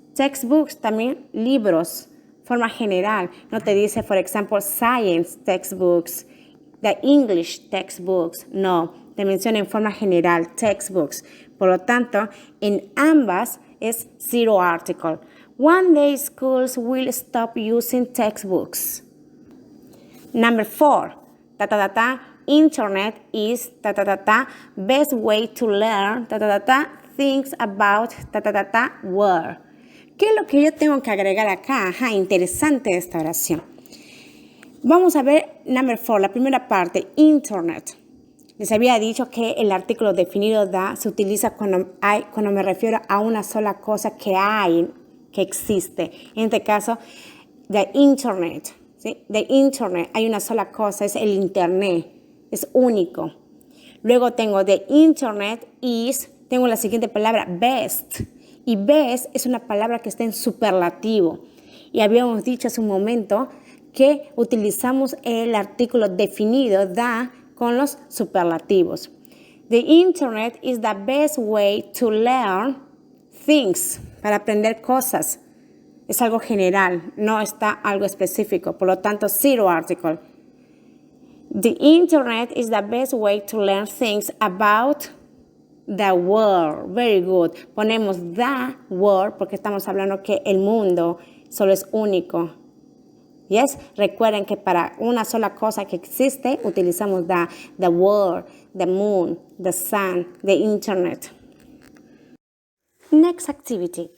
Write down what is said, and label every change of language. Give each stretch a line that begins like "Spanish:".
Spanish: Textbooks, también libros, forma general. No te dice, por ejemplo,
English: science textbooks, the English textbooks.
Spanish: No, te menciona en forma general, textbooks. Por lo tanto, en ambas es zero article.
English: One day schools will stop using textbooks. Number 4, internet is best way to learn things about world.
Spanish: ¿Qué es lo que yo tengo que agregar acá? Ajá, interesante esta oración. Vamos a ver
English: number 4,
Spanish: la primera parte, internet. Les había dicho que el artículo definido se utiliza cuando me refiero a una sola cosa que hay, que existe. En este caso, the internet. ¿Sí? The internet, hay una sola cosa, es el internet, es único. Luego tengo the internet tengo la siguiente palabra, best. Y best es una palabra que está en superlativo. Y habíamos dicho hace un momento que utilizamos el artículo definido, con los superlativos.
English: The internet is the best way to learn things,
Spanish: para aprender cosas. Es algo general, no está algo específico. Por lo tanto, zero article.
English: The internet is the best way to learn things about the world. Very good.
Spanish: Ponemos the world porque estamos hablando que el mundo solo es único. Yes, recuerden que para una sola cosa que existe utilizamos
English: the world, the moon, the sun, the internet. Next activity.